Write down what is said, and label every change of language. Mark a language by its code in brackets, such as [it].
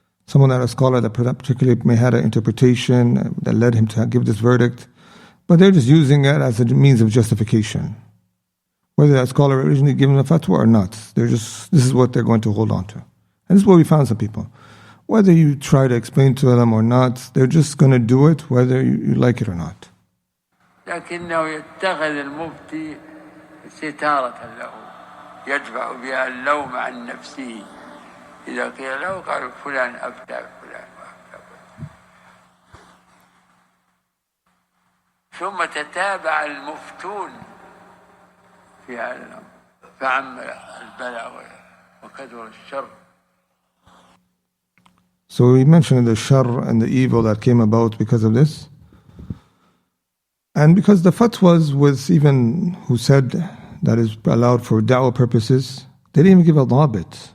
[en] Someone that a scholar that particularly may had an interpretation that led him to give this verdict, but they're just using it as a means of justification. Whether that scholar originally given a fatwa or not, this is what they're going to hold on to. And this is what we found some people. Whether you try to explain to them or not, they're just going to do it whether you like it or not. [ar] لكنه يتخذ المفتي ستارة له يدفع بها اللوم عن نفسه. إذا قيل له قالوا فلان أفتى فلان وأفتى. ثم تتابع المفتون في هذا الأمر فعم البلاء وكثر الشر. [en] So he mentioned the shar and the evil that came about because of this. And because the fatwas was even who said that is allowed for da'wah purposes, they didn't even give a dhabit.